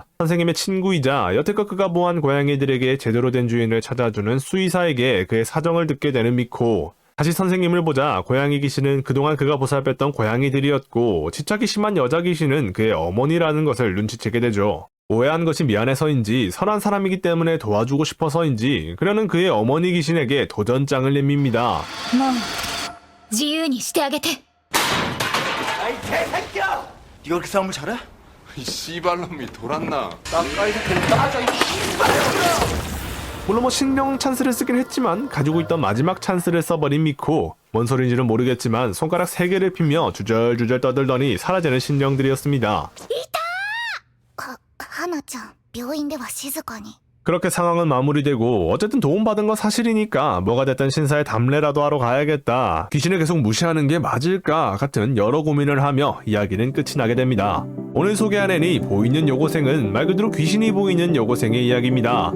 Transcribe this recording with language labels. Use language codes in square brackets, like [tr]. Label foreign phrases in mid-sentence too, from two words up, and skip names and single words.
[ko] 선생님의 친구이자 여태껏 그가 보호한 고양이들에게 제대로 된 주인을 찾아주는 수의사에게 그의 사정을 듣게 되는 미코. 다시 선생님을 보자 고양이 귀신은 그동안 그가 보살폈던 고양이들이었고 집착이 심한 여자 귀신은 그의 어머니라는 것을 눈치채게 되죠. 오해한 것이 미안해서인지 선한 사람이기 때문에 도와주고 싶어서인지 그녀는 그의 어머니 귀신에게 도전장을 내밉니다. [ja] もう自由にしてあげて [ko] 네가 그렇게 싸움을 잘해? 이 씨발놈이 돌았나? 물론 신령 찬스를 쓰긴 했지만 가지고 있던 마지막 찬스를 써버린 미코. 뭔 소린지는 모르겠지만 손가락 3개를 피며 주절주절 떠들더니 사라지는 신령들이었습니다. [ja] 花ちゃん病院では静かに [ko] 그렇게 상황은 마무리되고 어쨌든 도움받은 건 사실이니까 뭐가 됐든 신사의 담례라도 하러 가야겠다. 귀신을 계속 무시하는 게 맞을까 같은 여러 고민을 하며 이야기는 끝이 나게 됩니다. 오늘 소개한 애니 보이는 여고생은 말 그대로 귀신이 보이는 여고생의 이야기입니다.